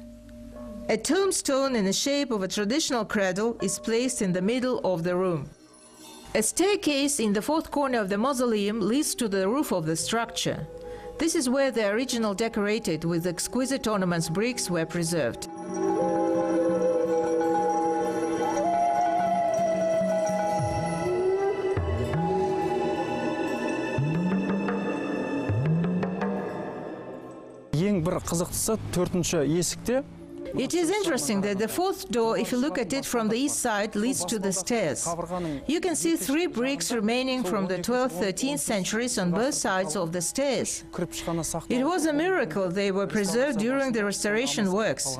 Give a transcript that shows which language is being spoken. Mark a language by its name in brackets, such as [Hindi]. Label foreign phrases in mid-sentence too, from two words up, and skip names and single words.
[English] A tombstone in the shape of a traditional cradle is placed in the middle of the room. A staircase in the 4th corner of the mausoleum leads to the roof of the structure. This is where the original decorated with exquisite ornaments bricks were preserved. [Kazakh] Ең бір қызықтысы 4-ші есікте. [English] It is interesting that the 4th door, if you look at it from the east side, leads to the stairs. You can see 3 bricks remaining from the 12th, 13th centuries on both sides of the stairs. It was a miracle they were preserved during the restoration works.